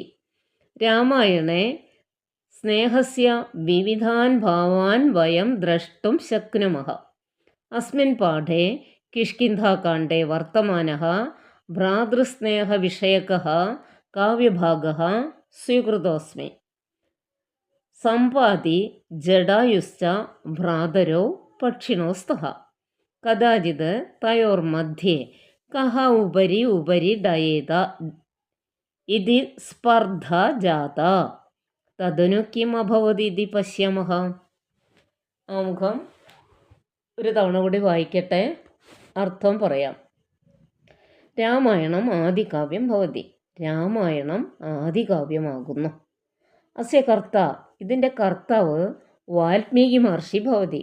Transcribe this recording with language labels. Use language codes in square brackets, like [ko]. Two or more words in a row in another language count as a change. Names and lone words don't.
[sa] രാമായണേ സ്നേഹസ്യ വിവിധാൻ ഭാവാൻ വയം ദ്രഷ്ടും ശക്നുമഃ. അസ്മിൻ പാഠേ കിഷ്കിന്ധാകാണ്ഡേ വർത്തമാനഃ ഭ്രാതൃസ്നേഹവിഷയകഃ കാവ്യഭാഗഃ സ്വീകൃതോസ്മി. सम्पाति जडायुश्च भ्रातरौ पक्षिणौ स्तः. कदाचित् तयोर्मध्ये कः उपरि डयेत इति स्पर्धा जाता. तदनु किम् अभवत् इति पश्यामः. [ml] ആമുഖം ഒരു തവണ കൂടി വായിക്കട്ടെ, അർത്ഥം പറയാം. [sa] രാമായണം ആദികാവ്യം ഭവതി. [ml] രാമായണം ആദികാവ്യമാകുന്നു. [sa] അസ്യ കർത്ത, [ml] ഇതിൻ്റെ കർത്താവ് [sa] വാൽമീകി മഹർഷി ഭവതി.